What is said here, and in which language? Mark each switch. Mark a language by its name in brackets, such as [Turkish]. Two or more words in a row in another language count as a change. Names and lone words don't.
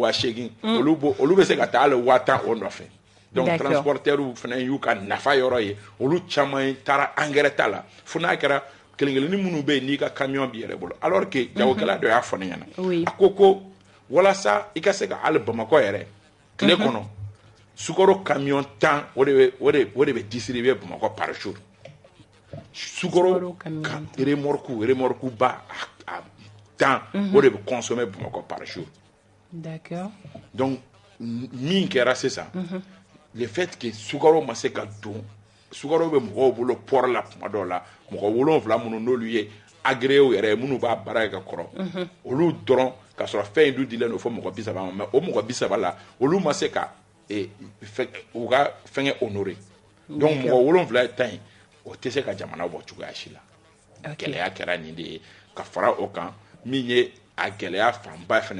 [Bambara] 8,000 olu bɛ se ka taa hali 10,000 o nɔfɛ [French] donc transporteurs [Bambara] fana y'u ka nafa yɔrɔ ye olu caman taara engrais ta la fo n'a kɛra kelen-kelenni minnu bɛ yen n'i ka camion b'i yɛrɛ bolo [French] alors que [Bambara] jagokɛla dɔ y'a fɔ ne ɲɛna a ko walasa i ka se ka hali Bamakɔ yɛrɛ tile kɔnɔ sukaro camion 10 o de bɛ distribuer Bamakɔ [French] par jour [Bambara] sukaro remorque ba a 10 o de bɛ consommer Bamakɔ [French] par jour d'accord [Bambara] donc min kɛra sisan [French] le fait que [Bambara] sukaro ma se ka don sukaro bɛ mɔgɔw bolo port la tuma dɔw la mɔgɔ 7 minnu n'olu ye agréé yɛrɛ minnu b'a baara kɛ ka kɔrɔ olu dɔrɔn ka sɔrɔ fɛn in dun dilen don fo mɔgɔ 30 ma mais o mɔgɔ 30 la olu ma se ka u ka fɛngɛ [French] honorer donc [Bambara] mɔgɔ 7 ye ta in o tɛ se ka jamana bɔ cogoya si la gɛlɛya kɛra nin de ye ka fara o kan min ye a gɛlɛya fanba fana